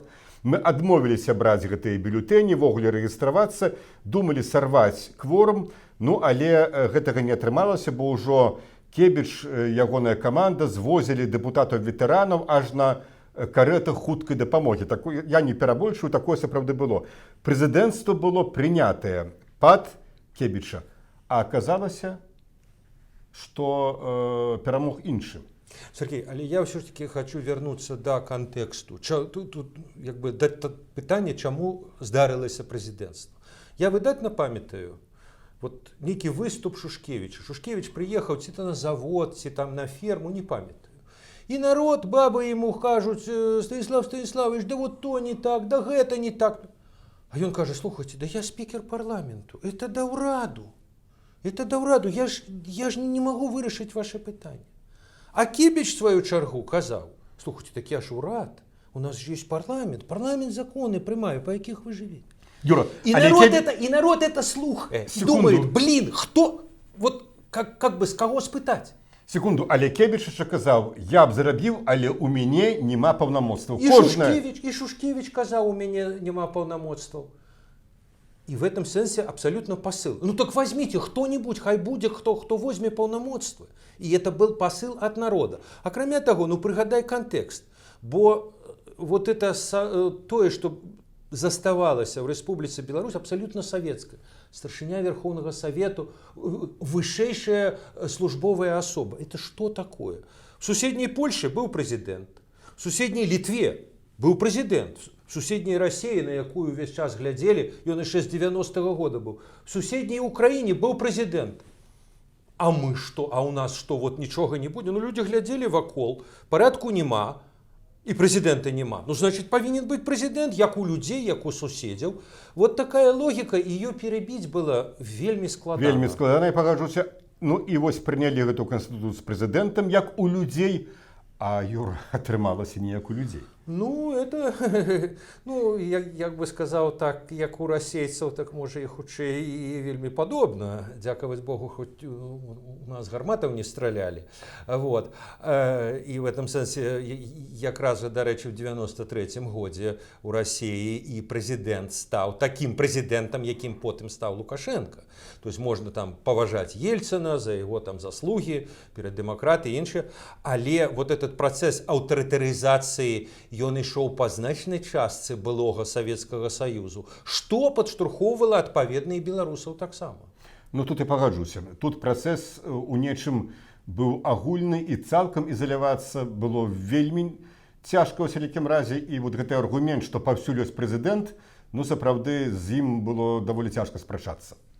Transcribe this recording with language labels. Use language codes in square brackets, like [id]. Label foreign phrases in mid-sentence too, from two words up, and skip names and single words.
[be] Мы адмовіліся браць гэтыя бюлетэні, ввогуле рэгістравацца, думалі сарваць кворум, але гэтага не атрымалася, бо ўжо Кебіч, ягоная каманда звозілі дэпутатаў-ветэранаў аж на карэтах хуткай дапамогі. Я не перабольшую, такое сапраўды было. Прэзідэнцтва было прынятае пад Кебіча, а аказалася, што перамог іншы. [ru] Сергей, але я все ж таки хочу вернуться до контексту. [be] Тут да пытання, чаму здарылася прэзідэнцтва. Я выдатна памятаю, вот некий выступ Шушкевича. [ru] Шушкевич приехал ці-то на завод, ці там на ферму, не памятаю. И народ, бабы ему кажут: Станислав Станиславович, да вот то не так, да гэта не так. А он каже: [be] слухайте, да я спикер парламенту, это да ўраду. Это да ўраду, [ru] я ж не могу [be] вырашыць ваше пытанне. А Кебіч [ru] в свою [be] чаргу казаў: слухайте, так я ж урад, у нас же есть парламент законы прымае, по якіх вы живете. [ru] Юра, и народ это слухает, думает: блин, кто, [be] вот как бы с кого спытать? Секунду, але Кебіч яшчэ казаў: я б зарабіў, але ў мяне няма паўнамоцтваў. И Шушкевич казаў: у мяне няма паўнамоцтваў. [ru] И в этом сенсе абсолютно посыл. Ну так возьмите кто-нибудь, хай будет кто возьме полномочства. И это был посыл от народа. А кроме того, пригадай контекст. Бо вот это тое, что заставалася в Республике Беларусь, абсолютно советская. Старшыня Верховного Совету, высшейшая службовая особа. Это что такое? В соседней Польше был президент. В соседней Литве был президент. В суседняй России, на якую весь час глядели, [be] ён яшчэ з [ru] 90-го года был. В суседней Украине был президент. А мы что? А у нас что? Вот ничего не будет? Люди глядели вакол, порядку нема, и президента нема. Значит, повинен быть президент, [be] як у людей, як у суседзяў. [ru] Вот такая логика, ее перебить было вельмі складана. [be] Вельмі складана, я пагажуся. І прынялі гэту канстытуцыю з прэзідэнтам [ru] як у людзей, [be] а Юра, атрымалася не як у людзей. Это, як бы сказаў, так, як у расейцаў, так можа і хутчэй і вельмі падобна. Дзякаваць Богу, хоць у нас гарматаў не стралялі. [ru] Вот. [be] І [ru] в этом сэнсе, [be] якраз жа, дарэчы, в 93-м годзе у Расіі і прэзідэнт стаў такім прэзідэнтам, якім потым стаў Лукашенко. То есть можна там паважаць Ельцина [ru] за его там заслуги перед [be] дэмакратыяй і іншае, але вот этот працэс аўтарытарызацыі ён ішоў па значнай частцы былога Савецкага Саюзу, што падштурхоўвала адпаведна і беларусаў таксама. Тут і пагаджуся. Тут працэс у нечым быў агульны і цалкам ізалявацца было вельмі цяжка ў сялякім разе, і вот гэты аргумент, што паўсюль ёсць прэзідэнт, сапраўды з ім было даволі цяжка спрачацца.